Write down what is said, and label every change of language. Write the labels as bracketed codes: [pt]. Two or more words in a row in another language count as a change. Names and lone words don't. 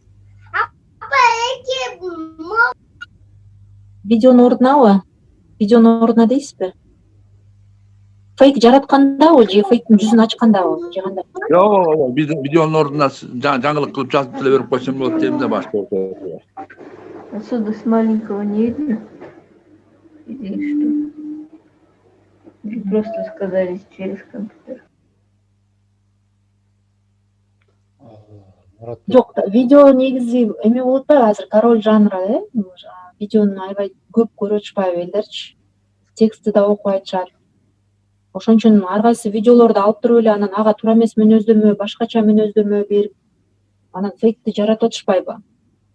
[ky] Видеонун ордунабы? Видеонун ордуна дейсизби? Фейк жараткандабы же фейктин жүзүн ачкандабы же кандай? Жок, видеонун ордуна жаңылык кылып жазып деле берип койсом болот дейм да башка. [ru] Отсюда с маленького не видно? Или что? Или просто сказали через компьютер? [ky] Жок, видео негизи эме болуп атпайбы азыр король жанры, видеону аябай көп көрүп атышпайбы элдерчи? Текстти да окуп айтышат. Ошон үчүн ар кайсы видеолорду алып туруп эле анан ага туура эмес мүнөздөмө, башкача мүнөздөмө берип, анан фейкти жаратып атышпайбы?